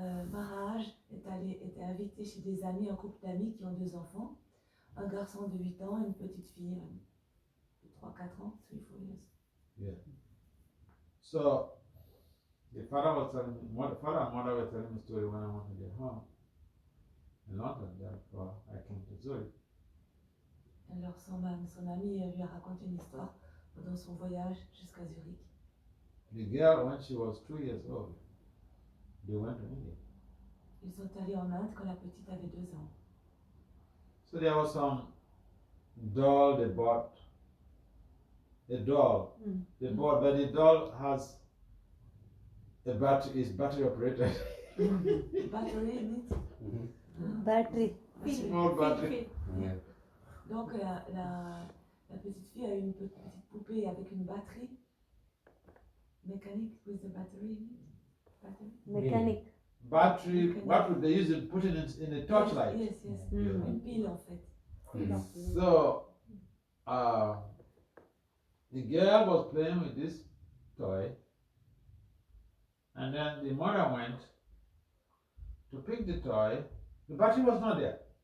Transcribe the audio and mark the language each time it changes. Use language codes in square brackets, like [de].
[fr] Maharaj était invité chez des amis, un couple d'amis qui ont 2 enfants, un garçon de 8 ans et une petite fille de 3-4 ans, [en] 3-4 years. Yeah. So the father was telling me, father and mother were telling me a story when I wanted to get home in London. Therefore, I came to Zurich. [fr] Alors son ami lui a raconté une histoire pendant son voyage jusqu'à Zurich. [en] The girl, when she was 2 years old, they went to India. [fr] Ils sont allés en Inde quand la petite avait 2 ans. [en] So there was some doll they bought. A doll. They bought, but the doll has a battery, is battery operated. Battery means Battery. Small battery. Yeah. [fr] Donc la petite fille a une petite poupée avec une batterie mécanique [en] with the battery. Battery. Mechanic. battery they use it, putting it in a torchlight. Yes. Mm. [fr] Une pile en fait. [en] So, the girl was playing with this toy, and then the mother went to pick the toy. The battery was not there.